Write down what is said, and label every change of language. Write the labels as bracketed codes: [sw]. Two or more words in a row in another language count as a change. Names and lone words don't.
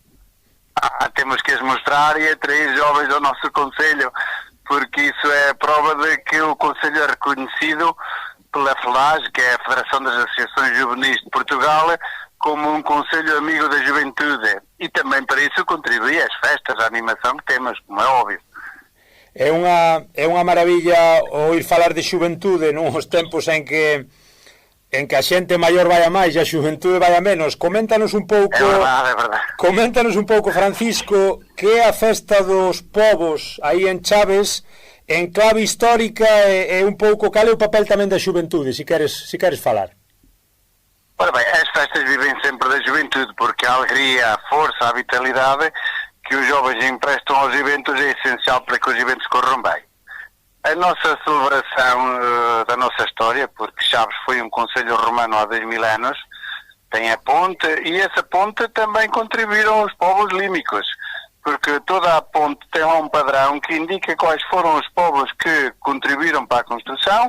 [pt] Temos que as mostrar e atrair jovens ao nosso conselho, porque isso é prova de que o conselho é reconhecido pela FELAG, que é a Federação das Associações Juvenis de Portugal, como um conselho amigo da juventude. E também para isso contribui às festas, à animação que temos, como é óbvio. [gl] É unha maravilla oír falar de xuventude nos tempos en que a xente maior vai a máis e a xuventude vai a menos. Coméntanos un pouco, É verdade. Coméntanos un pouco, Francisco, que é a festa dos povos aí en Chaves, en clave histórica, e un pouco cal é o papel tamén da xuventude, se queres falar. [pt] Ora bem, as festas vivem sempre da juventude, porque a alegria, a força, a vitalidade que os jovens emprestam aos eventos é essencial para que os eventos corram bem. A nossa celebração da nossa história, porque Chaves foi um concelho romano há 2000 anos, tem a ponte, e essa ponte também contribuíram os povos límicos, porque toda a ponte tem lá um padrão que indica quais foram os povos que contribuíram para a construção.